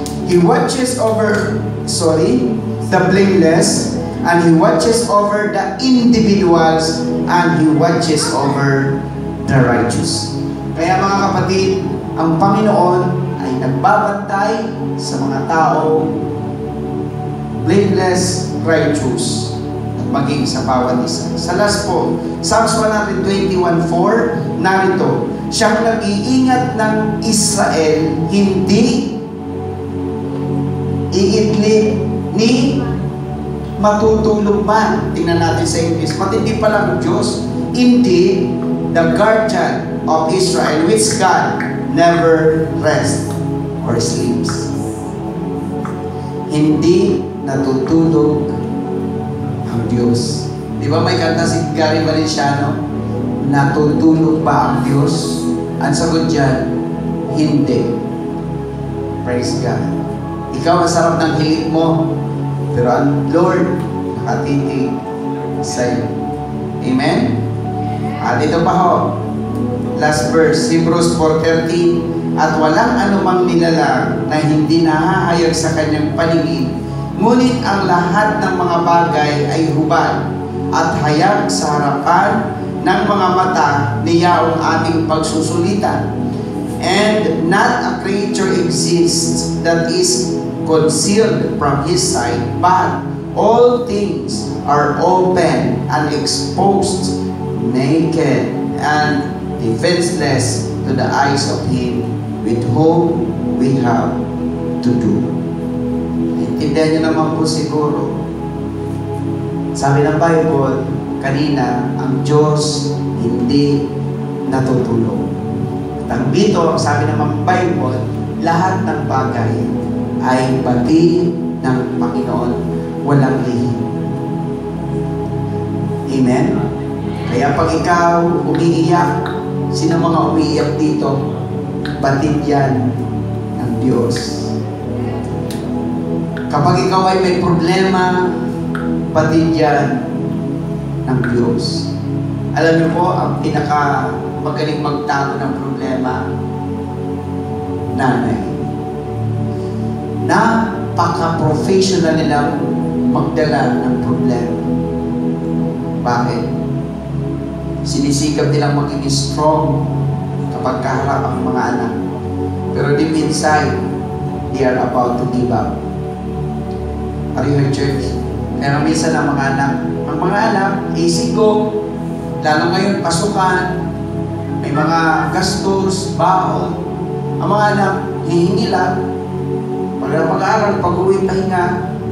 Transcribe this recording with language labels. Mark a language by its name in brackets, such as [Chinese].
[English] He watches over, the blameless, and He watches over the individuals, and He watches over the righteous. [Filipino] Kaya mga kapatid, ang Panginoon ay nagbabantay sa mga tao blameless, righteous, at maging sa bawat isa. Sa last po, Psalms 121:4, narito, siyang nag-iingat ng Israel, hindi iidlip ni matutulog man. Tingnan natin sa English. Matindi pala ng Diyos. [English] Indeed, the guardian of Israel, which God never rests or sleeps. [Filipino] Hindi natutulog ang Diyos. Di ba may kanta si Gary Valenciano? Natutulog ba ang Diyos? Ang sagot dyan, hindi. Praise God. Ikaw ang sarap ng hilig mo, pero ang Lord nakatitig sa'yo. Amen? Dito pa ho. Last verse, Hebrews 4:13. At walang anumang nilalang na hindi nahahayag sa kanyang paningin, ngunit ang lahat ng mga bagay ay hubad at hayag sa harapan ng mga mata niya ang ating pagsusulitan. [English] And not a creature exists that is concealed from His sight, but all things are open and exposed, naked and defenseless to the eyes of Him with whom we have to do. [Filipino] Intindihan niyo naman po siguro, sabi ng Bible kanina, ang Diyos hindi natutulog. At dito, sabi ng Bible, lahat ng bagay ay bati ng Panginoon, walang lihim. Amen? Kaya pag ikaw umiiyak, sino mga umiiyak dito? Batid yan ng Diyos. Kapag ikaw ay may problema, batid yan ng Diyos. Alam niyo po, ang magaling magtago ng problema, nanay. Napaka-professional nilang magdala ng problema. Bakit? Sinisikap nilang maging strong kapag kaharap ang mga anak. [English] Pero deep inside, they are about to give up. Are you in church? [Filipino] Kaya minsan ang mga anak, [English] easy go. [Filipino] Lalo ngayon, pasukan, may mga gastos, baon. Ang mga anak, hihingi lang. Pag mag-aaral, pag-uwi pahinga.